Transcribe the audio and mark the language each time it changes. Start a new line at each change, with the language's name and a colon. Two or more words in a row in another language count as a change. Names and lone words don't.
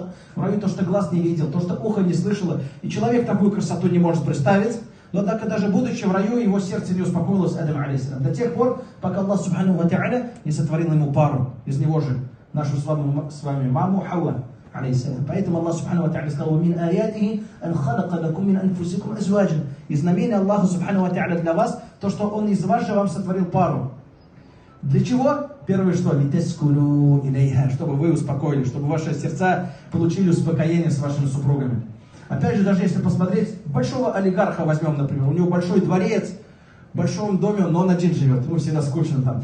Russian: В раю то, что глаз не видел, то, что ухо не слышало. И человек такую красоту не может представить. Но однако, даже будучи в раю, его сердце не успокоилось, Адам, алейхиссалям, до тех пор, пока
Arabic: الله سبحانه وتعالى
Russian: не сотворил ему пару. Из него же нашу с вами маму Хауа, алейхиссалям. Поэтому
Arabic: الله سبحانه وتعالى
Russian: сказал:
Arabic: «من آياته أن خلق لكم من أنفسكم أزواجا».
Russian: И знамение
Arabic: الله سبحانه وتعالى
Russian: для вас, то, что Он из вас же вам сотворил пару. Для чего? Первое что?
Arabic: لتسكنوا إليها,
Russian: чтобы вы успокоили, чтобы ваши сердца получили успокоение с вашими супругами. Опять же, даже если посмотреть, большого олигарха возьмем, например, у него большой дворец, в большом доме, но он один живет, ему всегда скучно там.